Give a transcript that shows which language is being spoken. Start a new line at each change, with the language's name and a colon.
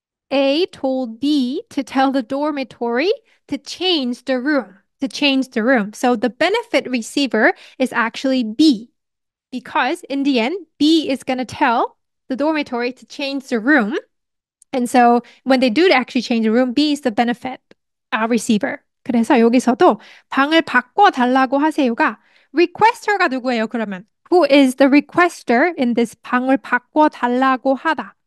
English: A told B to tell the dormitory to change the room. To change the room. So the benefit receiver is actually B. Because in the end, B is going to tell the dormitory to change the room. And so when they do actually change the room, B is the benefit receiver.
Korean: 그래서 여기서도 방을 바꿔 달라고 하세요가 requester가 누구예요, 그러면?
English: Who is the requester in this
Korean: 방을 바꿔 달라고 하다?